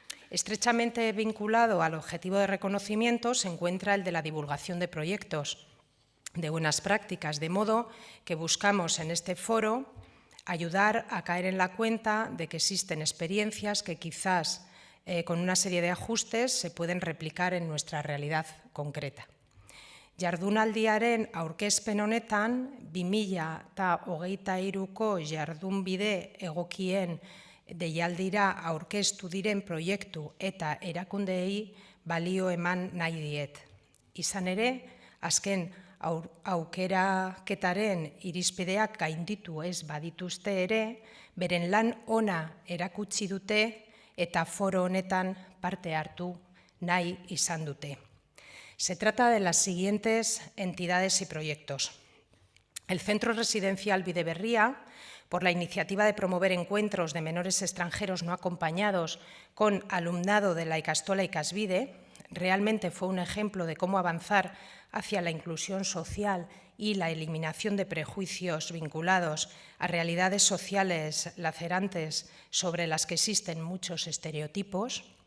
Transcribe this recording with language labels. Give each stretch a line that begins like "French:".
Spanish: Estrechamente vinculado al objetivo de reconocimiento se encuentra el de la divulgación de proyectos de buenas prácticas, de modo que buscamos en este foro ayudar a caer en la cuenta de que existen experiencias que quizás con una serie de ajustes se pueden replicar en nuestra realidad concreta.
Basque: Jardunaldiaren aurkezpen honetan 2023ko jardunbide egokien deialdira aurkeztu diren proiektu eta erakundeei balio eman nahi diet. Izan ere, azken aukeraketaren irizpideak gainditu ez badituzte ere, beren lan ona erakutsi dute eta foro honetan parte hartu nahi izan dute.
Spanish: Se trata de las siguientes entidades y proyectos. El Centro Residencial Bideberria, por la iniciativa de promover encuentros de menores extranjeros no acompañados con alumnado de la Ikastola Ikasbide, realmente fue un ejemplo de cómo avanzar hacia la inclusión social y la eliminación de prejuicios vinculados a realidades sociales lacerantes sobre las que existen muchos estereotipos.